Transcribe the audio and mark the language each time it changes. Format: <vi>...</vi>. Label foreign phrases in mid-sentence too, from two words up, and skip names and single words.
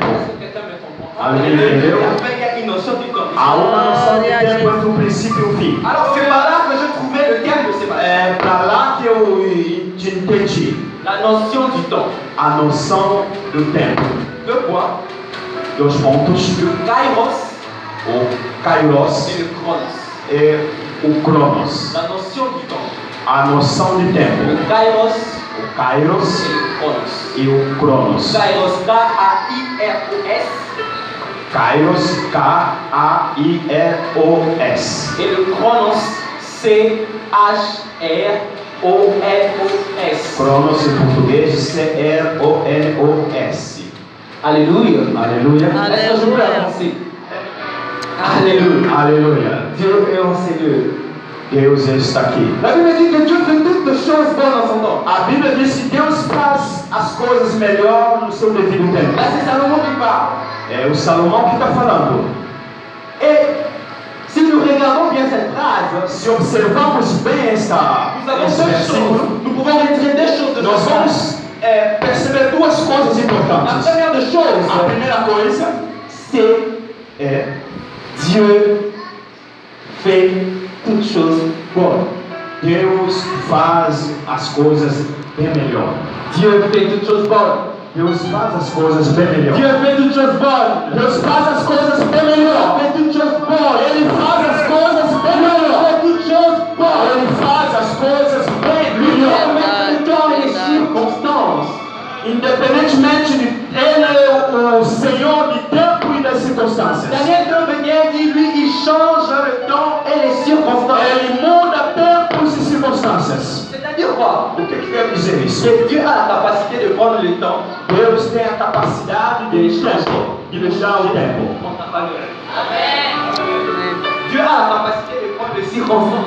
<fr>Est-ce que quelqu'un me comprend? Entre</fr> <pt>Amém.</pt> <fr>le début et la fin, il y a une notion du temps.</fr> <pt>Há uma noção de tempo entre o princípio e o fim.</pt> <fr>Alors c'est par là que je trouvais le terme de Sébastien.</fr> <pt>É para lá que eu entendi</pt> <fr>La notion du temps.</fr> <pt>a noção do tempo.</pt> <fr>Deux points.</fr> <pt>Dois pontos:</pt> <fr>Le kairos</fr> <pt>o kairos</pt> <fr>et le chronos.</fr> <pt>e o cronos.</pt> <fr>La notion du temps.</fr> <pt>A noção de</pt> <fr>Le</fr> <pt>tempo:</pt> <fr>kairos</fr> <pt>o kairos</pt> <fr>et le chronos.</fr> <pt>e o cronos.</pt> <fr>Kairos, K-A-I-R-O-S.</fr> <pt>Kairos, K-A-I-R-O-S.</pt> <fr>Et le chronos, C-H-R-O-N-O-S.</fr> <pt>Cronos em português, C-R-O-N-O-S.</pt> <fr>Alléluia.</fr> <pt>Aleluia.</pt> <fr>Est-ce que je peux avancer? Alléluia.</fr> <pt>Aleluia.</pt> <fr>Dieu est en Seigneur.</fr> <pt>Deus está aqui.</pt> <fr>La Bible dit que Dieu fait toutes choses bonnes en son temps.</fr> <pt>A Bíblia diz que Deus faz as coisas melhor no seu devido tempo.</pt> <fr>Là, c'est Salomon qui parle.</fr> <pt>É o Salomão que está falando.</pt> <fr>Et si nous regardons bien cette phrase,</fr> <pt>Se observarmos bem</pt> <fr>nous avons</fr> <pt>esse</pt> <fr>deux</fr> <pt>versículo,</pt> <fr>choses. Nous pouvons retirer deux choses de</fr> <pt>nós</pt> <fr>cette phrase.</fr> <pt>vamos perceber duas coisas</pt> <fr>La</fr> <pt>importantes.</pt> <fr>première des</fr> <pt>A</pt> <fr>choses,</fr> <pt>primeira coisa</pt> <fr>c'est</fr> <pt>é</pt> <fr>Dieu fait toutes choses bonnes.</fr> <pt>Deus faz as coisas bem melhor.</pt> <fr>Dieu fait toutes choses bonnes.</fr> <pt>Deus faz as coisas bem melhor.</pt> <fr>Dieu fait toutes choses bonnes.</fr> <pt>Deus faz as coisas bem melhor.</pt> <fr>Fait toutes choses bonnes.</fr> <pt>Ele faz as coisas bem melhor.</pt> <fr>Fait toutes choses bonnes.</fr> <pt>Ele faz as coisas bem melhor.</pt> <fr>Avec le temps et les circonstances.</fr> <pt>Independentemente de Ele é o Senhor de tempo e das circunstâncias.</pt> <fr>Daniel 2:21 dit, lui, il change le temps et les circonstances.</fr> <pt>Ele muda tempos e circunstâncias.</pt> <fr>C'est-à-dire quoi?</fr> <pt>O que quer dizer isso?</pt> <fr>Que Dieu a la capacité de prendre le temps</fr> <pt>Deus tem a capacidade de deixar o tempo.</pt> <fr>en ta faveur. Dieu a la capacité de prendre les circonstances</fr>